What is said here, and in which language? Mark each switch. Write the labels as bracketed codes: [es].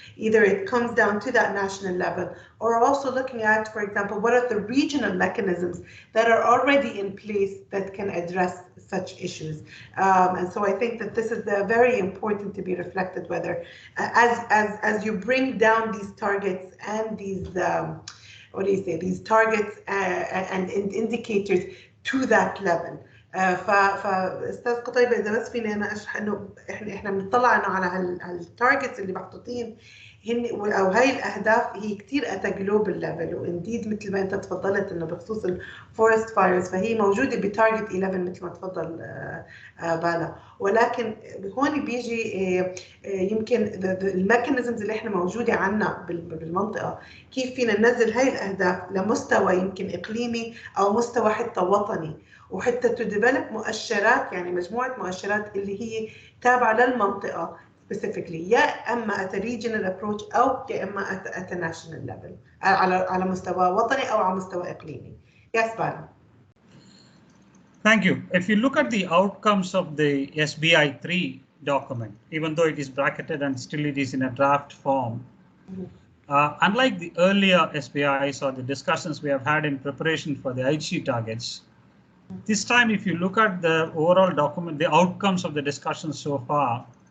[en] Either it comes down to that national level, or also looking at, for example, what are the regional mechanisms that are already in place that can address such issues. And so I think that this is very important to be reflected, whether as you bring down these targets and these these targets and indicators to that level. [ar] فاستاذ قطيبة اذا بس فيني انا اشرح انه احنا بنطلع انه على التارجتس اللي محطوطين هن او هاي الاهداف هي كثير ات جلوبال ليفل، وانديد مثل ما انت تفضلت انه بخصوص الفورست فايرز فهي موجوده بتارجت 11 مثل ما تفضل بالا، ولكن هون بيجي يمكن الميكانيزمز اللي احنا موجوده عندنا بالمنطقه، كيف فينا ننزل هاي الاهداف لمستوى يمكن اقليمي او مستوى حتى وطني، وحتى تديفلوب مؤشرات، يعني مجموعه مؤشرات اللي هي تابعه للمنطقه [en] specifically، [ar] يا اما [en] at a regional approach [ar] او يا اما [en] at a national level، [ar] على مستوى وطني او على مستوى اقليمي. [en] Yes, Bala. Thank you. If you look at the outcomes of the SBI-3 document, even though it is bracketed and still it is in a draft form, unlike the earlier SBIs or the discussions we have had in preparation for the Aichi targets, this time if you look at the overall document, the outcomes of the discussion so far,